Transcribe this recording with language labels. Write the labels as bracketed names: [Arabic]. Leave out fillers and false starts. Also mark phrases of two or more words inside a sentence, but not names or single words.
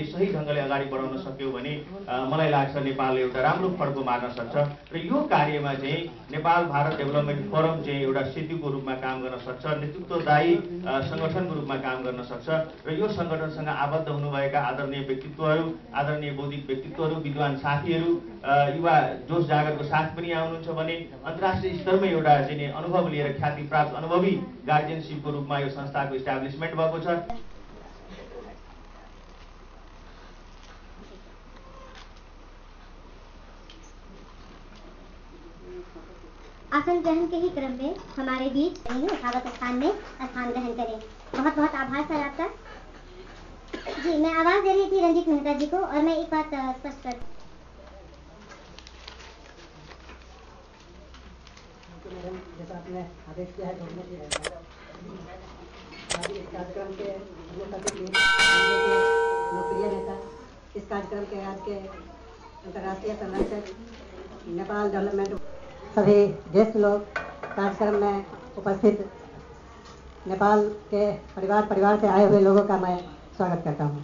[Nepali] सही ढङ्गले अगाडि बढाउन सक्यौँ भने मलाई लाग्छ नेपालले एउटा राम्रो फड्को मार्न सक्छ र यो कार्यमा चाहिँ नेपाल भारत डेभलपमेन्ट फोरम चाहिँ एउटा सेतुको रूपमा काम गर्न सक्छ, नेतृत्वदायी सङ्गठनको रूपमा काम गर्न सक्छ र यो सङ्गठनसँग आबद्ध हुनुभएका आदरणीय व्यक्तित्वहरू, आदरणीय बौद्धिक व्यक्तित्वहरू, विद्वान साथीहरू, युवा जोस जागरको साथ पनि आउनुहुन्छ भने अन्तर्राष्ट्रिय स्तरमा एउटा चाहिँ अनुभव लिएर ख्याति प्राप्त अनुभवी गार्जियनसिपको रूपमा यो संस्थाको इस्टाब्लिसमेन्ट भएको छ। [Hindi] आसन ग्रहण के ही क्रम में हमारे बीच यथावत स्थान में स्थान ग्रहण करें। बहुत बहुत आभार सर आपका। जी, मैं आवाज दे रही थी रंजीत मेहता जी को और मैं एक बात स्पष्ट कर जैसा आपने आदेश किया है इस कार्यक्रम के लोकप्रिय नेता, इस कार्यक्रम के आज के अंतर्राष्ट्रीय संरक्षक, नेपाल डेवलपमेंट, सभी ज्येष्ठ लोग, कार्यक्रम में उपस्थित नेपाल के परिवार से आए हुए लोगों का मैं स्वागत करता हूँ।